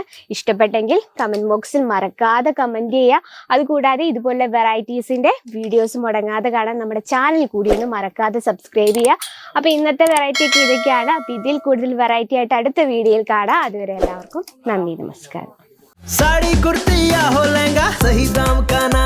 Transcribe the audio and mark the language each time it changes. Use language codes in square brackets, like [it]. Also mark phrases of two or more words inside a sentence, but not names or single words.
[ml] ഇഷ്ടപ്പെട്ടെങ്കിൽ കമൻറ്റ് ബോക്സിൽ മറക്കാതെ കമൻറ്റ് ചെയ്യുക. അതുകൂടാതെ ഇതുപോലെ വെറൈറ്റീസിൻ്റെ വീഡിയോസ് മുടങ്ങാതെ കാണാൻ നമ്മുടെ ചാനൽ കൂടി ഒന്ന് മറക്കാതെ സബ്സ്ക്രൈബ് ചെയ്യുക. അപ്പോൾ ഇന്നത്തെ വെറൈറ്റി ഒക്കെ ഇതൊക്കെയാണ്. അപ്പോൾ ഇതിൽ കൂടുതൽ വെറൈറ്റി ആയിട്ട് അടുത്ത വീഡിയോയിൽ കാണാം. അതുവരെ എല്ലാവർക്കും നന്ദി, നമസ്കാരം. [hi] साड़ी कुर्ती या हो लहंगा, सही दाम का